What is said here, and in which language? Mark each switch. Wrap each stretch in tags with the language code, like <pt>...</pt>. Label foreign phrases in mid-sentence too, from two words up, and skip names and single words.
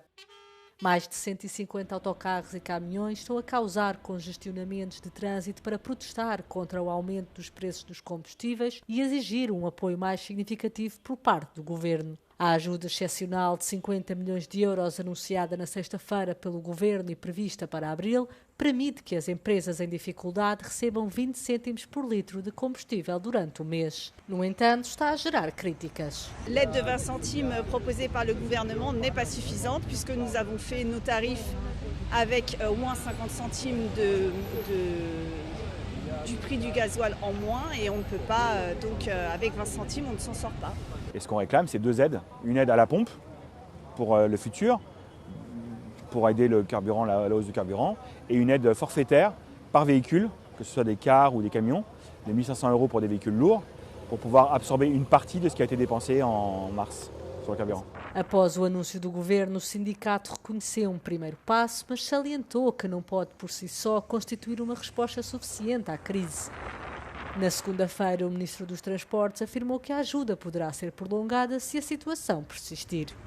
<pt>Mais de 150 autocarros e caminhões estão a causar congestionamentos de trânsito para protestar contra o aumento dos preços dos combustíveis e exigir um apoio mais significativo por parte do governo. A ajuda excepcional de 50 milhões de euros anunciada na sexta-feira pelo governo e prevista para abril permite que as empresas em dificuldade recebam 20 cêntimos por litro de combustível durante o mês. No entanto, está a gerar críticas.</pt> <fr>L'aide de 20 centimes proposée par le gouvernement n'est pas suffisante puisque nous avons fait nos tarifs avec moins 50 centimes du prix du gasoil en moins et on ne peut pas, donc avec 20 centimes, on ne s'en sort pas. Et ce qu'on réclame, c'est 2 aides. Une aide à la pompe pour le futur, pour aider le carburant, la hausse du carburant, et une aide forfaitaire par véhicule, que ce soit des cars ou des camions, de 1 500 € pour des véhicules lourds, pour pouvoir absorber une partie de ce qui a été dépensé en mars sur le carburant.</fr> <pt>Após o anúncio do governo, o sindicato reconheceu um primeiro passo, mas salientou que não pode por si só constituir uma resposta suficiente à crise. Na segunda-feira, o ministro dos Transportes afirmou que a ajuda poderá ser prolongada se a situação persistir.</pt>